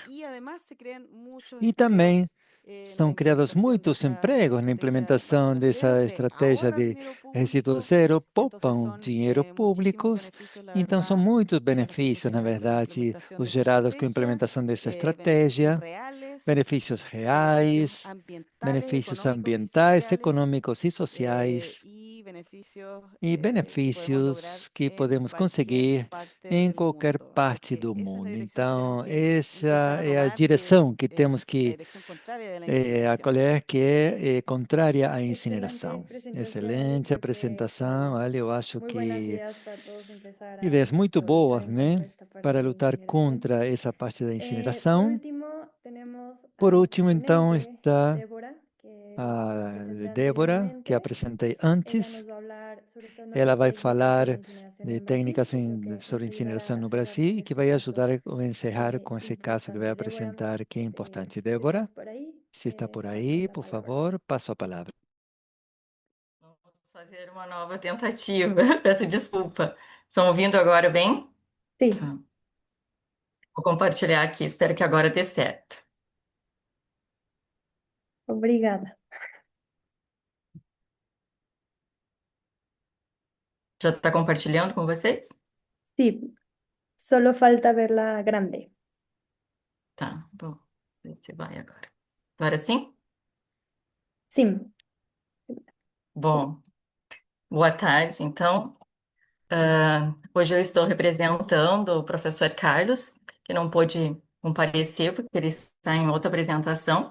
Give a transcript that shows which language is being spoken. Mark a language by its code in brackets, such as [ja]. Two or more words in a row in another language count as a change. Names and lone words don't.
[pt] E também são criados muitos empregos na implementação dessa estratégia de resíduo zero, poupam dinheiro público, então são muitos benefícios, na verdade, os gerados com a implementação dessa estratégia, benefícios reais, benefícios ambientais, econômicos e sociais, e benefícios que podemos conseguir em qualquer parte do mundo. Então, essa é a direção que temos que acolher, que é contrária à incineração. Excelente apresentação. Olha, eu acho [es] Muy buenas que ideas para todos empezar a [pt] ideias muito boas, [es] aprovechar un poco [pt] né? [es] esta parte Para [pt] de lutar [es] incineración. [pt] contra essa parte da [es] Por [pt] incineração. [es] último, tenemos a [pt] Por [es] nuestra [pt] último, então, [es] ponente, está Débora, que [pt] a [es] presenté [pt] Débora, que [es] anteriormente. [pt] apresentei [es] Ella [pt] antes. [es] nos va a hablar sobre estas [pt] Ela [es] nuevas [pt] vai [es] técnicas sobre [pt] falar [es] incineración [pt] de [es] en Brasil, [pt] técnicas [es] lo que [pt] sobre [es] nos [pt] incineração [es] ayudará [pt] no [es] a [pt] Brasil [es] cerrar [pt] e que [es] este [pt] vai [es] caso [pt] ajudar a encerrar com esse caso que vai [es] importante. Débora, [pt] apresentar, que é importante. [es] si [pt] Débora, [es] estás por ahí, [pt] se está por [es] paso [pt] aí, [es] la [pt] por [es] palabra. [pt] favor, passo a palavra. Vamos fazer uma nova tentativa. Peço desculpa. Estão ouvindo agora bem? [es] Sí, [pt] Tá. Vou compartilhar aqui. Espero que agora dê certo. obrigada. Já está compartilhando com vocês? [es] Sí, solo falta verla grande. [pt] Tá, vou ver se vai agora. Agora sim? [es] Sí, [pt] Bom, boa tarde, então. Hoje eu estou representando o professor Carlos, que não pôde comparecer porque ele está em outra apresentação.